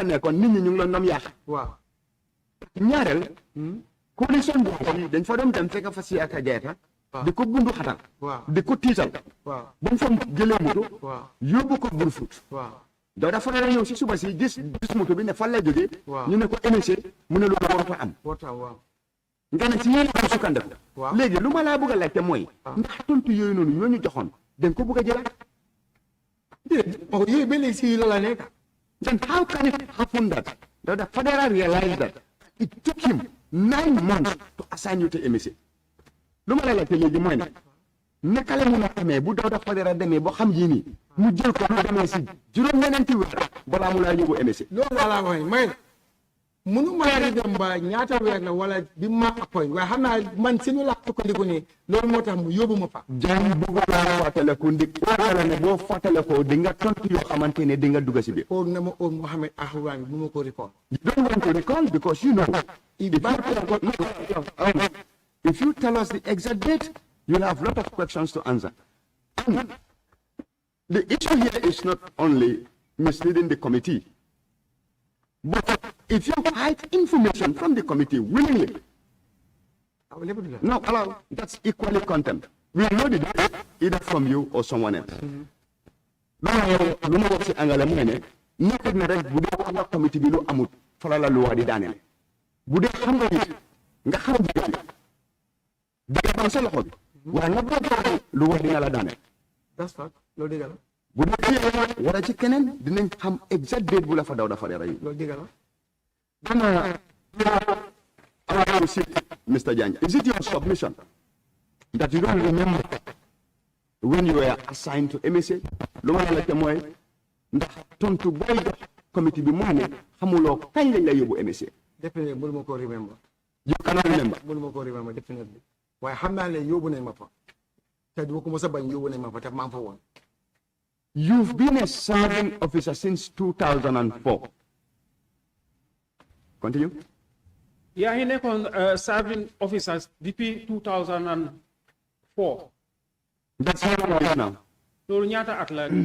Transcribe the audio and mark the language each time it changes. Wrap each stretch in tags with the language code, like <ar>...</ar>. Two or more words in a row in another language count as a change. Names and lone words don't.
<wo>nekkoon nit ñi ñu ngi la nom yaax ñaareel coalition bu dañ fa doon dem fekk fa si ak jeeta di ko bundu xatal di ko tiital ba mu fa jëlee moto yóbbu ko Burfoot Dawda Fadera ñëw si suba si gis moto bi ne fan lay jógee ñu ne ko MSA mu ne loolu warut a am nga ne si yéen a sukkandiku léegi lu ma laa bëgg a laajte mooy ndax tontu yooyu noonu ñoo ñu joxoon dañ ko bëgg a jëlaat yooyu ba léegi si la la nekk.</wo> <en>Then how can it happen that Dawda Fadera realized that it took him 9 months to assign you to MSA?</en> <wo>lu ma la laajte léegi mooy ne naka la mun a amee bu Dawda Fadera demee ba xam yii nii mu jël ko mu demee si juróom-ñeenti weer balaa mu laa yóbbu MSA. loolu laa la wax may munu maa di dem ba ñaata weer la wala bi ma appoint waaye xam naa man si nu la sukkandiku nii loolu moo tax mu yóbbu ma fa. Jagne bëgg naa fàttaliku wala ne boo fàttalikoo di nga tontu yoo xamante ne di nga dugg si biir. old na ma old Mohamed Ahouane bu ma ko recall.</wo> <en>You don't want to recall because you know. If you tell us the exact date, you'll have a lot of questions to answer. And the issue here is not only misleading the committee, but if you hide information from the committee willingly, no, allow, that's equally contempt. We know the date either from you or someone else.</en> <wo>Lu ma wax si angale mu ne nekkul ne rek bu dee wax nga committee bi lu amut fala la luwa di daaneel bu dee xam nga nit nga xam dëgg ba sa loxo bi waaye nga boo lu wax dina la daaneel.</wo> <en>That's fact</en> <wo>loolu dëgg la. bu dee wala ci keneen dinañ xam</wo> <en>exact date</en> <wo>bu la fa Dawda Fadera yi. loolu dëgg la.</wo> <en>I want to see, Mr. Jagne, is it your submission that you don't remember when you were assigned to MSA?</en> <wo>Lu ma la mooy ndax tontu booy jox committee bi moo ne xamuloo kañ lañ la yóbbu MSA. Definitely mënu ma ko remember.</wo> <en>You cannot remember.</en> <wo>mënu ma ko</wo> <en>remember definitely</en> <wo>waaye xam naa ne yóbbu nañ ma fa te du ma ko mos a bañ yóbbu nañ ma fa te maa ngi fa woon.</wo> <en>You've been a serving officer since 2004. Continue. Yeah, he nekon serving officers depuis 2004. That's how long is now.</en> <wo>So nyata at la</wo>